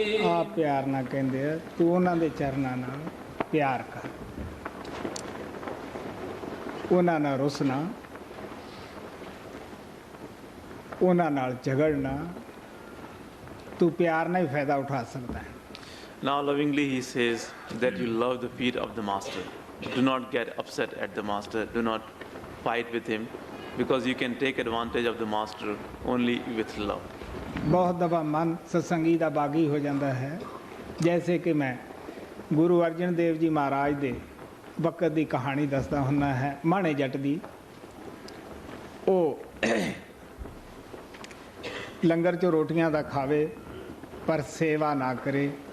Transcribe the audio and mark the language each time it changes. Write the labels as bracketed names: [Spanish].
[Punjabi] ਆਪ ਪਿਆਰ ਨਾਲ ਕਹਿੰਦੇ ਆ, ਤੂੰ ਉਹਨਾਂ ਦੇ ਚਰਨਾਂ ਨਾਲ ਪਿਆਰ ਕਰ, ਉਹਨਾਂ ਨਾਲ ਰੁੱਸਣਾ, ਉਹਨਾਂ ਨਾਲ ਝਗੜਨਾ. ਤੂੰ ਪਿਆਰ ਨਾਲ ਹੀ ਫਾਇਦਾ ਉਠਾ ਸਕਦਾ ਹੈ. [English] Now lovingly he says that you love the feet of the Master. Do not get upset at the Master. Do not fight with him, because you can take advantage of the Master only with love. [Punjabi] ਬਹੁਤ ਦਫਾ ਮਨ ਸਤਸੰਗੀ ਦਾ ਬਾਗੀ ਹੋ ਜਾਂਦਾ ਹੈ. ਜੈਸੇ ਕਿ ਮੈਂ ਗੁਰੂ ਅਰਜਨ ਦੇਵ ਜੀ ਮਹਾਰਾਜ ਦੇ ਵਕਤ ਦੀ ਕਹਾਣੀ ਦੱਸਦਾ ਹੁੰਦਾ ਹੈ। ਮਾਣੇ ਜੱਟ ਦੀ ਉਹ ਲੰਗਰ 'ਚੋਂ ਰੋਟੀਆਂ ਦਾ ਖਾਵੇ ਪਰ ਸੇਵਾ ਨਾ ਕਰੇ।